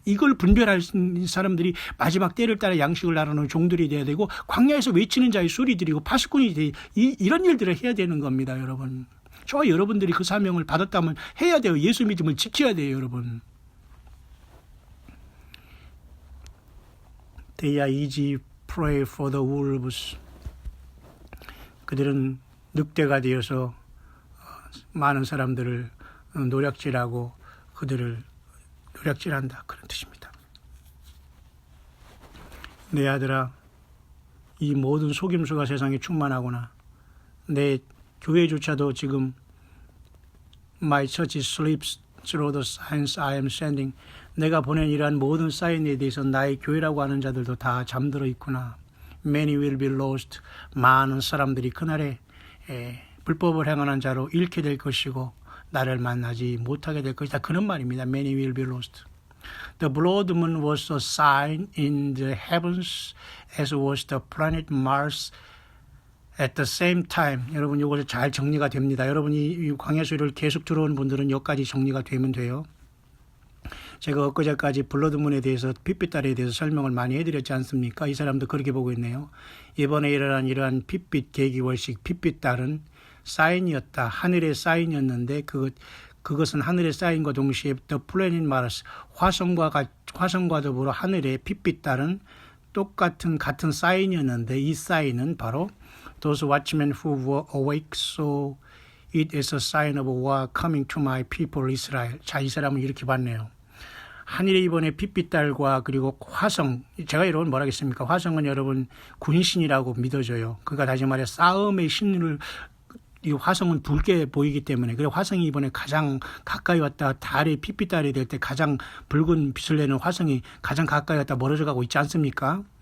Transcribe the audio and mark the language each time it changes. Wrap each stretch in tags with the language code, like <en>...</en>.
<ko>이걸 분별할 사람들이 마지막 때를 따라 양식을 나누는 종들이 돼야 되고 광야에서 외치는 자의 소리 드리고 파수꾼이 돼 이런 일들을 해야 되는 겁니다, 여러분. 저와 여러분들이 그 사명을 받았다면 해야 돼요. 예수 믿음을 지켜야 돼요, 여러분.</ko> <en>They are easy prey for the wolves.</en> <ko>그들은 늑대가 되어서 많은 사람들을 노략질하고 그들을 노략질한다. 그런 뜻입니다. 내 아들아, 이 모든 속임수가 세상에 충만하구나. 내 교회조차도 지금</ko> <en>My church sleeps through the signs I am sending.</en> <ko>내가 보낸 이러한 모든 사인에 대해서 나의 교회라고 하는 자들도 다 잠들어 있구나.</ko> <en>Many will be lost.</en> <ko>많은 사람들이 그날에 불법을 행하는 자로 잃게 될 것이고 나를 만나지 못하게 될 것이다. 그런 말입니다.</ko> <en>Many will be lost. The blood moon was a sign in the heavens as was the planet Mars at the same time.</en> <ko>여러분 이것이 잘 정리가 됩니다. 여러분이 이 광야수를 계속 들어온 분들은 여기까지 정리가 되면 돼요. 제가 엊그제까지 블러드문에 대해서 핏빛달에 대해서 설명을 많이 해드렸지 않습니까? 이 사람도 그렇게 보고 있네요. 이번에 일어난 이러한 핏빛 계기월식 핏빛달은 사인이었다. 하늘의 사인이었는데 그것은 하늘의 사인과 동시에 The Planet Mars 화성과 더불어 하늘의 핏빛달은 같은 사인이었는데 이 사인은 바로</ko> <en>Those watchmen who were awake saw it as a sign of war coming to my people Israel.</en> <ko>자, 이 사람은 이렇게 봤네요. 하늘의 이번에 핏빛달과 그리고 화성, 제가 여러분 뭐라 하겠습니까? 화성은 여러분 군신이라고 믿어져요. 그러니까 다시 말해 싸움의 신을 이 화성은 붉게 보이기 때문에 그래 화성이 이번에 가장 가까이 왔다 달의 핏빛달이 될 때 가장 붉은 빛을 내는 화성이 가장 가까이 왔다 멀어져 가고 있지 않습니까?</ko>